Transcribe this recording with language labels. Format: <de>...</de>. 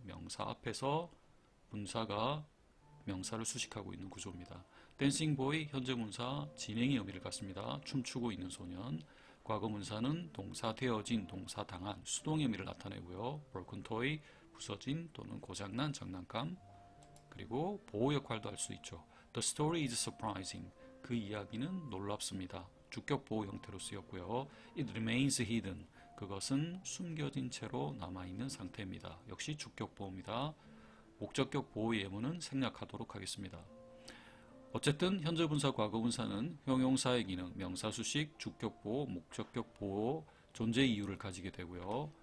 <ko>명사 앞에서 분사가 명사를 수식하고 있는 구조입니다. 댄싱 보이, 현재 분사, 진행의 의미를 갖습니다. 춤추고 있는 소년. 과거 분사는 동사 되어진, 동사 당한, 수동의 의미를 나타내고요. broken toy, 부서진 또는 고장난 장난감. 그리고 보호 역할도 할 수 있죠.</ko> <en>The story is surprising,</en> <ko>그 이야기는 놀랍습니다. 주격 보호 형태로 쓰였고요.</ko> <en>It remains hidden,</en> <ko>그것은 숨겨진 채로 남아있는 상태입니다. 역시 주격 보호입니다. 목적격 보호 예문은 생략하도록 하겠습니다. 어쨌든 현재 분사, 과거 분사는 형용사의 기능, 명사 수식, 주격 보호, 목적격 보호, 존재 이유를 가지게 되고요.</ko>